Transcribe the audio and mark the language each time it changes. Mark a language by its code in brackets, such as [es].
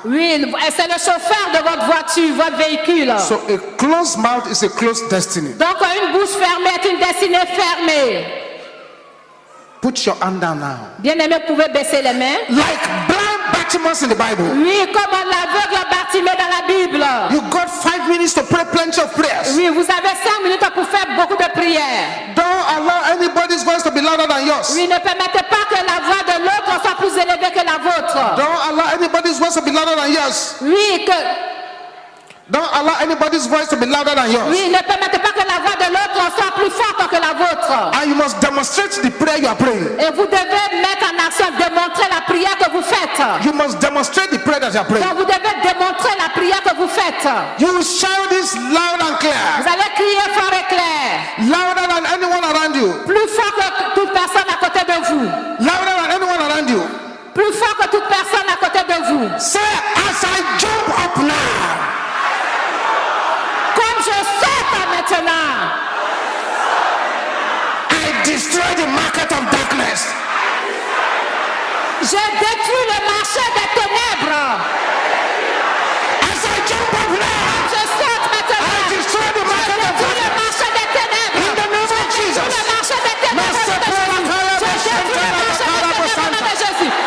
[fr] oui, c'est le chauffeur de votre voiture, votre véhicule. [en] So a closed mouth is a closed destiny. [fr] Donc une bouche fermée est une destinée fermée. [en] Put your hand down now. [fr] Bien-aimés, vous pouvez baisser les mains. [en] Like blind Bartimaeus in the Bible. [fr] Oui, comme l'aveugle Bartimée dans la Bible. [en] You got 5 minutes to pray plenty of prayers. [fr] Oui, vous avez 5 minutes pour faire beaucoup de prières. [en] Don't allow anybody's voice to be louder than yours. [fr] Oui, ne permettez pas que la voix de l'autre soit plus élevée que la vôtre. [en] Don't allow anybody's voice to be louder than yours. [fr] Oui, [en] Don't allow anybody's voice to be louder than yours. [fr] oui, ne permettez pas que la voix de l'autre soit plus forte que la vôtre. [en] And you must demonstrate the prayer you are praying. [fr] Et vous devez mettre en action, démontrer la prière que vous faites. [en] You must demonstrate the prayer that you are praying. [fr] Donc vous devez démontrer la prière que vous faites. [en] You will shout this loud and [fr] Vous [en] clear. [fr] allez crier fort et clair. [en] Louder than anyone around you. [fr] Plus fort que toute personne à côté de vous. [en] Louder than anyone around you. [fr] Plus fort que toute personne à côté de vous. [en] Say, as I jump up now, [fr] Comme je saute maintenant, [en] I destroy the market of darkness. [fr] je détruis le marché des ténèbres. [en] As I jump up now, [fr] Je saute maintenant. [en] I destroy the [fr] Je [en] market of [fr] détruis le [en] darkness. [fr] marché des ténèbres. [en] In the name of [fr] Le [en] Jesus. [fr] marché des ténèbres. Je détruis le marché des ténèbres au nom de Jésus.